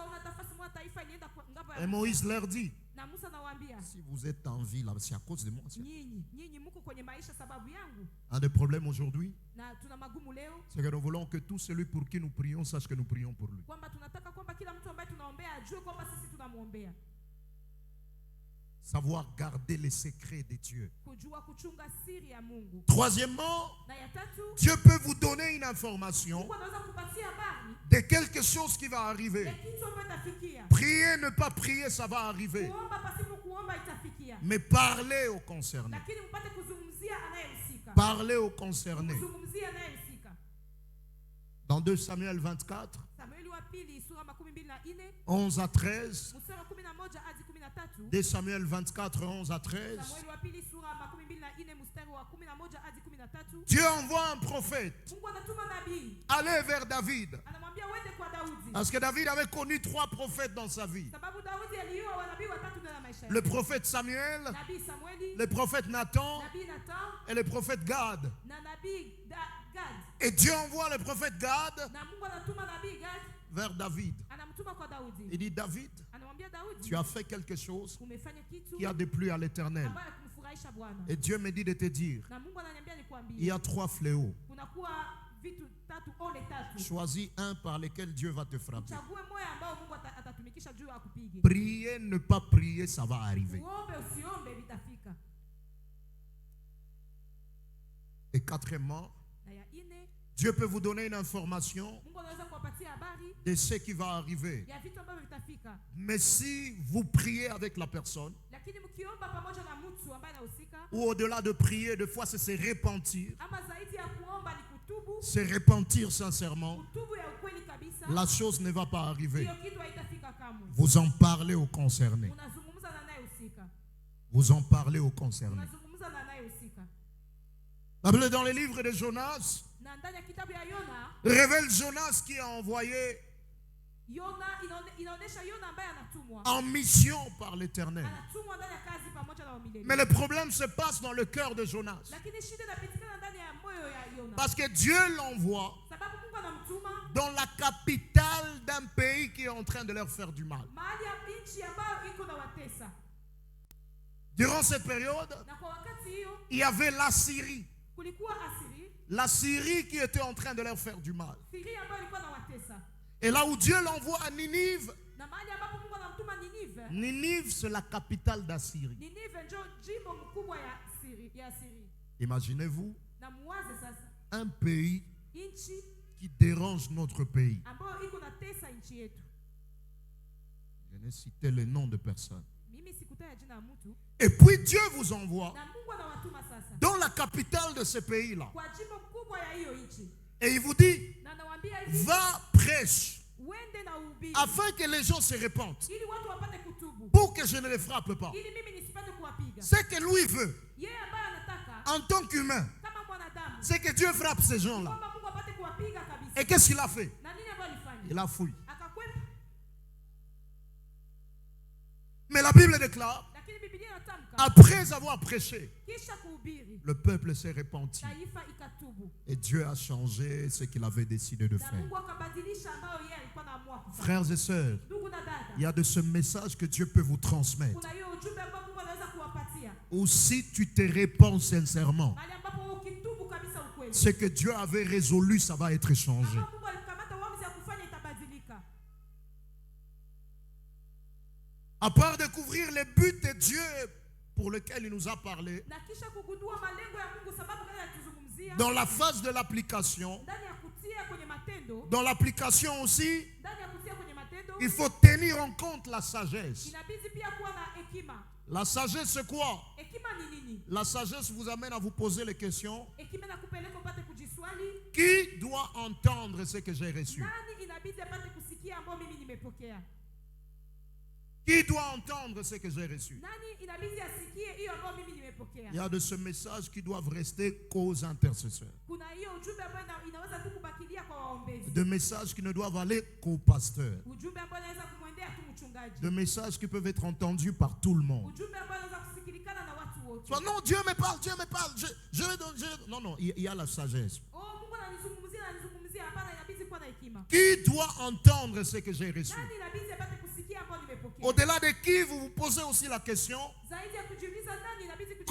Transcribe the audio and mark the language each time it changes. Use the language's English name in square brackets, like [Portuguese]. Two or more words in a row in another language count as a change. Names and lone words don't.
[French] Et Moïse leur dit, si vous êtes en vie là, c'est à cause de moi. Un des problèmes aujourd'hui, c'est que nous voulons que tout celui pour qui nous prions sache que nous prions pour lui. Savoir garder les secrets de Dieu. [Swahili] Kujua kuchunga siri ya Mungu. [French] Troisièmement, [Swahili] Na ya tatu, [French] Dieu peut vous donner une information [Swahili] Mungu anaweza kupatia habari [French] de quelque chose qui va arriver. [Swahili] ya kitu ambacho itafikia. [French] Prier, ne pas prier, ça va arriver. [Swahili] Kuomba pasipo kuomba itafikia. [French] Mais parlez aux concernés. [Swahili] Lakini mpate kuzungumzia anayehusika. [French] Parlez aux concernés. [Swahili] Kuzungumzia anayehusika. [French] Dans 2 Samuel 24, [Swahili] Samueli wa pili sura 24 [French] 11 à 13. [Swahili] mstari wa 11 hadi 13. [French] 2 Samuel 24, 11 à 13. [Swahili] Samueli wa pili sura 24 mstari wa 11 hadi 13. [French] Dieu envoie un prophète. [Swahili] Mungu anatuma nabii. [French] Allez vers David. [Swahili] Anamwambia uende kwa Daudi. [French] Parce que David avait connu 3 prophètes dans sa vie. [Swahili] Sababu Daudi aliua wanabii watatu ndani ya maisha yake. [French] Le prophète Samuel, [Swahili] Nabii Samueli, [French] le prophète Nathan [Swahili] nabii Nathan [French] et le prophète Gad. [Swahili] na nabii Gad. [French] Et Dieu envoie le prophète Gad [Swahili] Na Mungu anatuma nabii Gad [French] vers David. [Swahili] anamtuma kwa Daudi. [French] Il dit, David, [Swahili] Anamwambia Daudi, [French] tu as fait quelque chose [Swahili] umefanya kitu [French] qui a déplu à l'Éternel. [Swahili] ambayo kumfurahisha Bwana. [French] Et Dieu me dit de te dire, [Swahili] Na Mungu ananiambia [French] il y [Swahili] nikwambie, [French] a 3 fléaux. [Swahili] kunakuwa vitu tatu ole tatu. [French] Choisis un par lequel Dieu va te frapper. [Swahili] Chague moja ambao Mungu atatumikisha juu akupige. [French] Prier, ne pas prier, ça va arriver. [Swahili] Uombe usiombe vitafika. [French] Et quatrièmement, [Swahili] Na ya ine, [French] Dieu peut vous donner une information [Swahili] Mungu anaweza kuwapatia habari [French] de ce qui va arriver. [Swahili] ya vitu ambavyo vitafika. [French] Mais si vous priez avec la personne, [Swahili] Lakini mkiomba pamoja na mtu ambaye anahusika, [French] ou au-delà de prier, des fois c'est se repentir, [Swahili] ama zaidi ya kuomba ni kutubu, [French] se repentir sincèrement, [Swahili] kutubu ya ukweli kabisa, [French] la chose ne va pas arriver. [Swahili] hiyo kitu haitafika kamwe. [French] Vous en parlez aux concernés. [Swahili] Unazungumza na anayehusika. [French] Vous en parlez aux concernés. [Swahili] Unazungumza na anayehusika. [French] La Bible dans les livres de Jonas [Swahili] Na ndani ya kitabu ya Yona, [French] révèle Jonas qui a envoyé [Swahili] Yona inaonesha Yona ambaye anatumwa. [French] en mission par l'Éternel. [Swahili] Anatumwa ndani ya kazi pamoja na wamilele. [French] Mais le problème se passe dans le cœur de Jonas. [Swahili] Lakini shida inapitikana ndani ya moyo ya Yona. [French] Parce que Dieu l'envoie [Swahili] Sababu Mungu anamtuma [French] dans la capitale d'un pays qui est en train de leur faire du mal. [Swahili] mahali ya nchi ambayo iko na watesa. [French] Durant cette période, [Swahili] Na kwa wakati hiyo [French] il y avait la Syrie. [Swahili] kulikuwa Asiri, [French] La Syrie qui était en train de leur faire du mal. [Swahili] Siri ambayo ilikuwa na watesa. [French] Et là où Dieu l'envoie à Ninive, [Swahili] Na mahali ambapo Mungu anamtuma Ninive. [French] Ninive c'est la capitale d'Assyrie. [Swahili] Ninive ndio jimbo mkubwa ya Asiri. [French] Imaginez-vous [Swahili] Na muwaze sasa, [French] un pays [Swahili] nchi [French] qui dérange notre pays. [Swahili] ambayo iko na tesa nchi yetu. [French] Je n'ai cité le nom de personne. [Swahili] Mimi sikutaja jina la mtu. [French] Et puis Dieu vous envoie [Swahili] Na Mungu anawatuma sasa [French] dans la capitale de ce pays-là. [Swahili] kwa jimbo mkubwa ya hiyo nchi. [French] Et il vous dit, [Swahili] Na anawaambia hivi, [French] va, prêche, [Swahili] uende na uhubiri [French] afin que les gens se répandent, [Swahili] ili watu wapate kutubu, [French] pour que je ne les frappe pas. [Swahili] ili mimi nisipate kuwapiga. [French] Ce que lui veut, [Swahili] Yeye ambaye anataka [French] en tant qu'humain, [Swahili] kama mwanadamu [French] c'est que Dieu frappe ces gens-là. [Swahili] kwamba Mungu apate kuwapiga kabisa. [French] Et qu'est-ce qu'il a fait? [Swahili] Na nini ambayo alifanya? [French] Il a fouillé. [Swahili] Akakwepa. [French] Mais la Bible déclare, [Swahili] Lakini Biblia inatamka [French] après avoir prêché, [Swahili] kisha kuhubiri [French] le peuple s'est repenti. [Swahili] taifa ikatubu. [French] Et Dieu a changé ce qu'il avait décidé de [Swahili] Na [French] faire. [Swahili] Mungu akabadilisha ambayo yeye alikuwa anaamua kufanya. [French] Frères et sœurs, [Swahili] Ndugu na dada, [French] il y a de ce message que Dieu peut vous transmettre. [Swahili] kuna hiyo ujumbe ambao Mungu anaweza kuwapatia. [French] Ou si tu te répands sincèrement, [Swahili] Mahali ambapo ukitubu kabisa ukweli. [French] ce que Dieu avait résolu, ça va être changé. [Swahili] Ambapo Mungu alikamata uamuzi ya kufanya itabadilika. [French] À part découvrir les buts de Dieu pour lesquels il nous a parlé, [Swahili] Na kisha kugundua malengo ya Mungu sababu gani alituzungumzia. [French] dans la phase de l'application, [Swahili] Ndani ya kutia kwenye matendo, [French] dans l'application aussi, [Swahili] ndani ya kutia kwenye matendo, [French] il faut tenir en compte la sagesse. [Swahili] inabidi pia kuwa na hekima. [French] La sagesse, c'est quoi? [Swahili] Hekima ni nini? [French] La sagesse vous amène à vous poser les questions. [Swahili] Hekima inakupeleka upate kujiswali, [French] Qui doit entendre ce que j'ai reçu? [Swahili] nani inabidi apate kusikia ambao mimi nimepokea? [French] Qui doit entendre ce que j'ai reçu? [Swahili] Nani inabidi asikie hiyo ambayo mimi nimepokea? [French] Il y a de ce message qui doivent rester qu'aux intercesseurs. [Swahili] Kuna hiyo ujumbe ambayo inaweza tu kubakilia kwa waombezi. [French] De messages qui ne doivent aller qu'aux pasteurs. [Swahili] Ujumbe ambao inaweza kumwendea tu mchungaji. [French] De messages qui peuvent être entendus par tout le monde. [Swahili] Ujumbe ambao inaweza kusikilikana na watu wote. [French] Soit, non, Dieu me parle, Dieu me parle. Non, non, il y a la sagesse. [Swahili] Oh, Mungu ananizungumzia, hapana, inabidi kuwa na hekima. [French] Qui doit entendre ce que j'ai reçu? [Swahili] Nani inabidi apate kusikia ambao nimepokea? [French] Au-delà de qui, vous vous posez aussi la question, [Swahili] Zaidi ya kujiuliza nani inabidi kujiuliza.